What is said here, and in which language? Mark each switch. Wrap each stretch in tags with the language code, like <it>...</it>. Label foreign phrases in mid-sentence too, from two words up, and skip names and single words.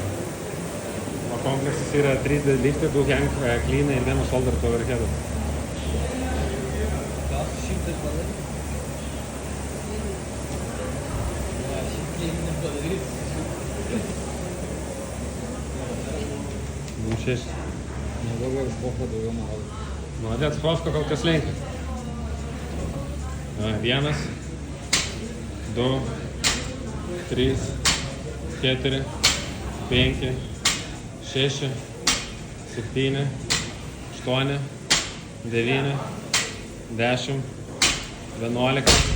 <lt>O kompleksas yra 3 deadliftai, 2 hang cleanai ir 1</lt> <en>shoulder to overhead.</en> <lt>Gal su 100 padaryti? Ne, 100 nepadaryti. 26. Daugiau pocho, daugiau malo. Молодец, Фоско kol kas lenkia. 1, 2, 3, 4, 5, 6, 7, 8, 9, 10, 11.</lt>